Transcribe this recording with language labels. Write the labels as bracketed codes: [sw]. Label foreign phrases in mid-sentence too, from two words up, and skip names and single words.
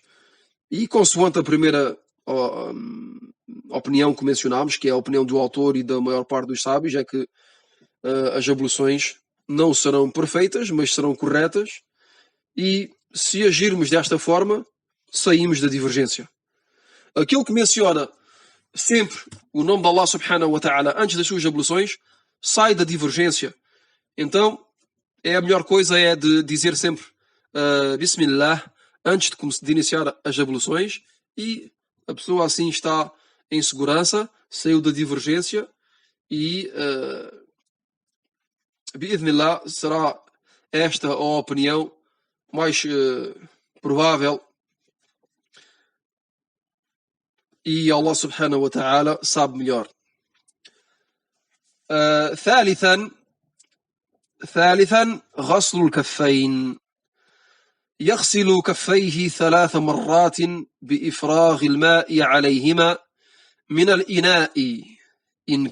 [pt] E consoante a primeira opinião que mencionámos, que é a opinião do autor e da maior parte dos sábios, é que as abluções não serão perfeitas, mas serão corretas, e se agirmos desta forma, saímos da divergência. Aquele que menciona sempre o nome de Allah [ar] سبحانه وتعالى [pt] antes das suas abluções, sai da divergência. Então, a melhor coisa é de dizer sempre Bismillah antes de iniciar as abluções, e a pessoa assim está em segurança, saiu da divergência e bi'idhnillah será esta a opinião mais provável e Allah [ar] سبحانه وتعالى [pt] sabe melhor. [ar] ثالثا غسل الكفين. يغسل كفيه 3 مرات بإفراغ الماء عليهما من الإناء إن